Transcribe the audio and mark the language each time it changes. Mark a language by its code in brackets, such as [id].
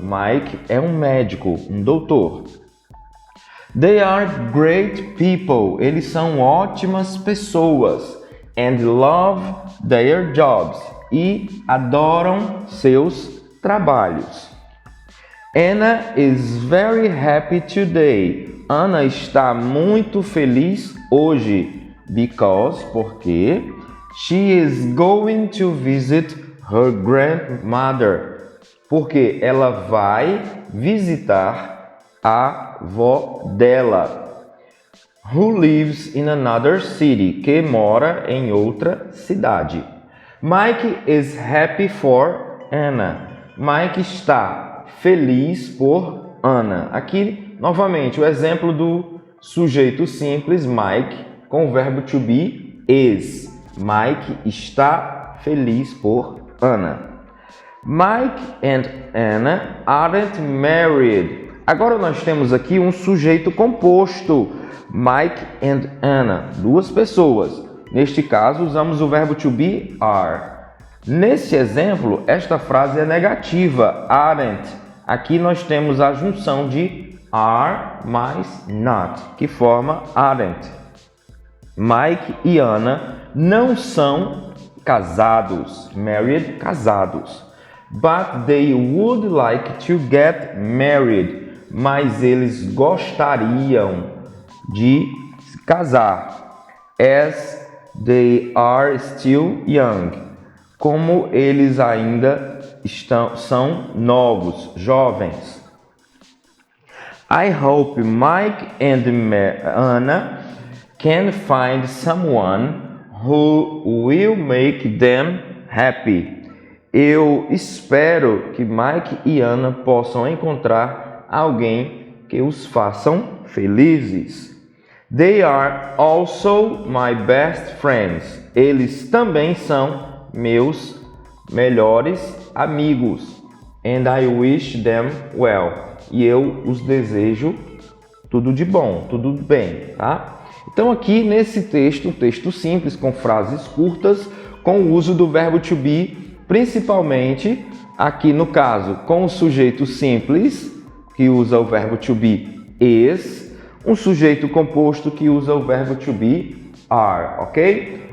[pt] Mike é um médico, um doutor. [en] They are great people. [pt] Eles são ótimas pessoas. [en] And love their jobs. [pt] E adoram seus trabalhos. [en] Anna is very happy today. [pt] Anna está muito feliz hoje. [en] Porque she is going to visit her grandmother. [pt] Porque ela vai visitar a avó dela. [en] Who lives in another city. [pt] Que mora em outra cidade. [en] Mike is happy for Anna. [pt] Mike está feliz por Anna. Aqui, novamente, o exemplo do sujeito simples, Mike, com o verbo to be is. Mike está feliz por Anna. [en] Mike and Anna aren't married. [pt] Agora nós temos aqui um sujeito composto. Mike and Anna, duas pessoas. Neste caso, usamos o verbo to be, are. Nesse exemplo, esta frase é negativa, aren't. Aqui nós temos a junção de are mais not, que forma aren't. Mike e Anna não são casados, married, casados. [en] But they would like to get married. [pt] Mas eles gostariam de se casar. [en] As they are still young. [pt] Como eles ainda são novos, jovens. [en] I hope Mike and Anna can find someone who will make them happy. [pt] Eu espero que Mike e Anna possam encontrar alguém que os façam felizes. [en] They are also my best friends. [pt] Eles também são meus melhores amigos. [en] And I wish them well. [pt] E eu os desejo tudo de bom, tudo bem, tá? Então aqui nesse texto, um texto simples com frases curtas, com o uso do verbo to be, principalmente aqui no caso com o sujeito simples, que usa o verbo to be is, um sujeito composto que usa o verbo to be are, ok?